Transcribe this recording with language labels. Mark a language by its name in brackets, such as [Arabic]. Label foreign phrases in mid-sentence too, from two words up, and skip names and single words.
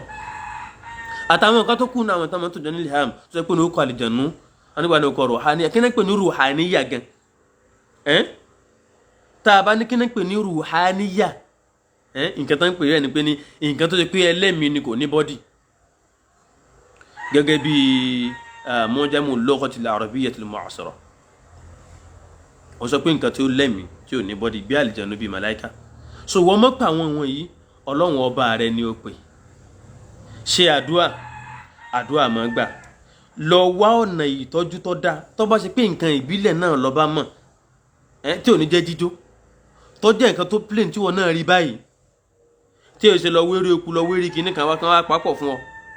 [Yoruba] Àtàwọn nǹkan tó kù náà àwọn táwọn tó jọ ní ilham tó ṣe pé ní ó kọ àlìjànú anigba ní ọkọ̀ ruhaniya. Kí ní pè ní ruhaniya gan? Tá a bá ní kí ní pè ní ruhaniya, nǹkan tó ń pè rẹ̀ ni pé ní nǹkan tó ṣe pé ẹlẹ́mìí ni kò ní bọ́dì. [Arabic] Gẹ́gẹ́ bí معجم اللغة العربية المعاصرة, [Yoruba] wọ́n sọ pé nǹkan tí ó lẹ́mìí tí ò ní bọ́dì bí àlìjànú bí màláíkà. So wọ́n mọ̀ pé àwọn wọ̀nyí Ọlọ́run ọba rẹ̀ ni ó pè. Ṣe àdúà máa gbà. Lọ wá ọ̀nà ìtọ́jú tó dáa, tó bá ṣe pé nǹkan ìbílẹ̀ náà lọ bá mọ̀, tí ò ní jẹ́ jíjó, tó jẹ́ nǹkan tó plain tí wọ́n náà rí báyìí, tí ò ṣe lọ wérí eku lọ wérí kinní kan wá papọ̀ fún ọ.